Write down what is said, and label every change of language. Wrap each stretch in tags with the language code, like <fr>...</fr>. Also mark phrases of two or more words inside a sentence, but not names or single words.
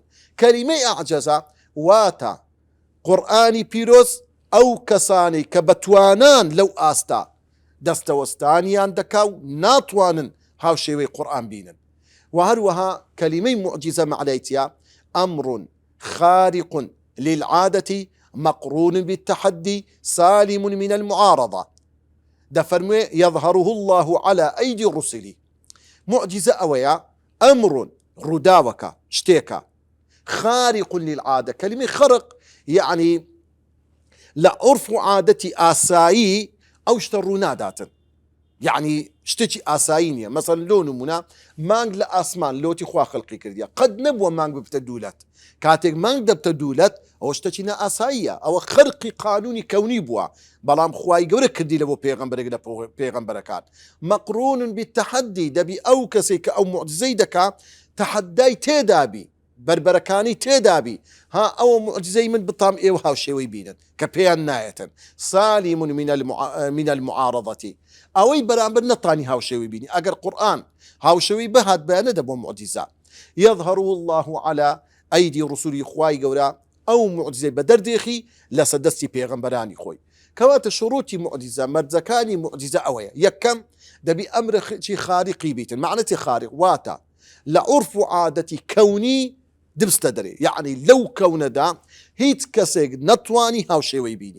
<ckb>کەلیمەی ئەعجەزە واتە قورئانی پیرۆز ئەو کەسانی کە بەتوانان لەو ئاستا دەستەوەستانیان دەکا و ناتوانن هاوشێوەی قورئان بینن. و هەروەها کەلیمەی معجزە معنایتیە</ckb> <ar>ئەمر خارق للعادة مقرون بالتحدي سالم من المعارضة. دەفەرموێ يظهره الله على أيدي الرسل.</ar> <ckb>معجزە ئەوەیە ئەمر ڕووداوەکە شتێکە</ckb> <ar>خارق للعادة. كلمة خرق يعني لعرف عادتي</ar> <ckb>آسایی ئەو شتە ڕووناداتن، يعني شتێکی ئاسایی نییە. مەسەڵەن لۆ نمونە مانگ لە ئاسمان لۆتی خوا خەڵقی کردیە، قەت نەبووە مانگ ببتە دوولەت. کاتێک مانگ دەبتە دوولەت ئەوە شتێکی نائاساییە، ئەوە خەرقی قانونی کەونی بووە، بەڵام خوای گەورە کردی لە بۆ پێغەمبەرێک لە پێغەمبەرەکان.</ckb> <ar>مەقڕون بالتەحەدی،</ar> <ckb>دەبی ئەو کەسێک کە ئەو معجزەی دەکا تەحەدای تێدابی، بربەرەکانی تێدابی، ها ئەوە معجزەی من بتام ئێوە هاوشێوەی بینن کە پێیان نایەتن.</ckb> <ar>سالم من المعارضة،</ar> <ckb>ئەوەی بەرامبەر نەتانی هاوشێوەی بینی. ئەگەر قورئان هاوشێوەی بەهات بەیانە دەبۆ معجزە.</ckb> <ar>يظهر الله على أيدي رسولی،</ar> <ckb>خوای گەورە ئەو معجزەی بەدەردێخی لەسەر دەستی پێغەمبەرانی خۆی. کەواتە شروعی معجزە مەرجەکانی معجزە ئەوەیە. یەکەم دەبی ئەمرێکی خارقی بیتن. معنەتی خارق واتە لە عورف و عادەتی کەونی دبستە دەرێ، یعنی لەو کەونەدا هیچ کەسێک نەتوانی هاوشێوەی بینی.</ckb>